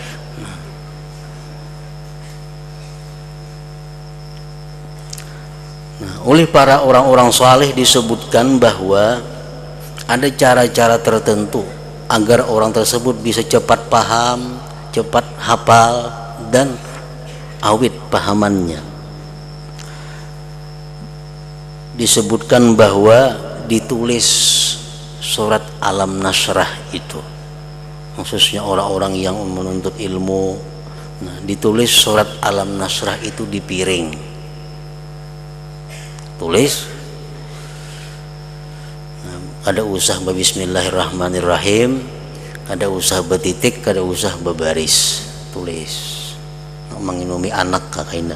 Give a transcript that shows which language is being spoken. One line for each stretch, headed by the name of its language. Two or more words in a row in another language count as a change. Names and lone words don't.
Indonesian: Nah, oleh para orang-orang saleh disebutkan bahwa ada cara-cara tertentu agar orang tersebut bisa cepat paham, cepat hafal, dan awit pahamannya. Disebutkan bahwa ditulis surat Alam Nasrah itu, khususnya orang-orang yang menuntut ilmu. Nah, ditulis surat Alam Nasrah itu di piring.
Banjar: Tulis, nah, kada usah bismillahirrahmanirrahim, kada usah betitik, kada usah bebaris. Tulis menginumi anak kakaknya.